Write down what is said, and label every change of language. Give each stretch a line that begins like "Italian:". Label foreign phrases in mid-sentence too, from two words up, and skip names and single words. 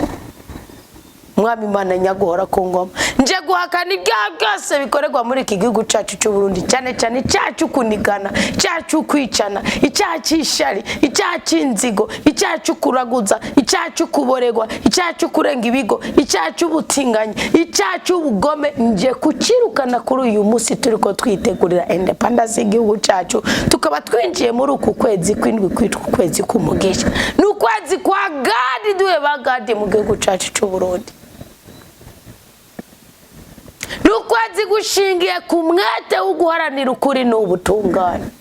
Rundi: Mwami Imana nyagora ku ngoma, nje guhakana ibyaha byose bikorerwa muri iki gihugu cyacu cy'u Burundi, cyane cyane cyacu kunigana, cyacu kwicana, icyaha cy'ishari, icyaha cy'inzigo, icyaha cy'ukuraguza, icyaha cy'ukuboregwa, icyaha cy'ukurenga ibigo, icyaha cy'ubutinganyi, icyaha cy'ubugome. Nje kucirukana kuri uyu munsi turiko twitegurira independence y'igihugu cyacu, tukaba twinjiye muri uku kwezi kw'indwi kwitwa ukwezi k'umugisha. Ni ukwezi kwa Gadi, duhe ba Gadi mu gihugu cyacu cy'u Burundi. Nukwezi gushingiye ku mwete wo guharanira ukuri n'ubutungane.